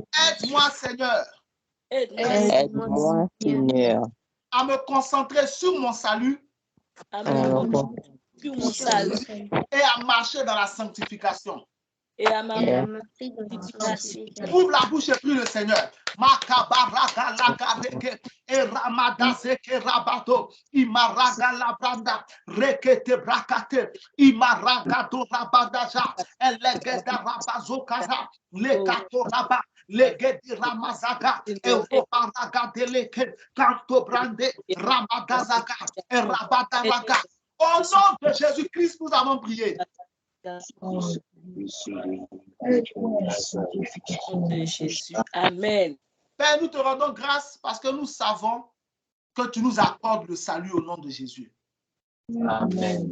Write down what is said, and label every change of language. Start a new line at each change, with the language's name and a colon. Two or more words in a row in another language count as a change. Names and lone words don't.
French: Aide-moi, Seigneur, Aide-moi, Seigneur, à me concentrer sur mon salut À à me me concentrer sur mon salut et à marcher dans la sanctification. et à ma et sanctification. Ouvre la bouche et prie le Seigneur. Makabaraga lagareke et ramada zeke rabato imaraga labranda rekete brakate imaraga do rabadaja elegeda rabazokara lekato raba legedi ramazaga europaraga deleke kanto brande ramadazaga et rabadaraga. Au nom de Jésus-Christ, nous avons prié. Au nom de Jésus. Amen. Père, nous te rendons grâce parce que nous savons que tu nous accordes le salut au nom de Jésus. Amen.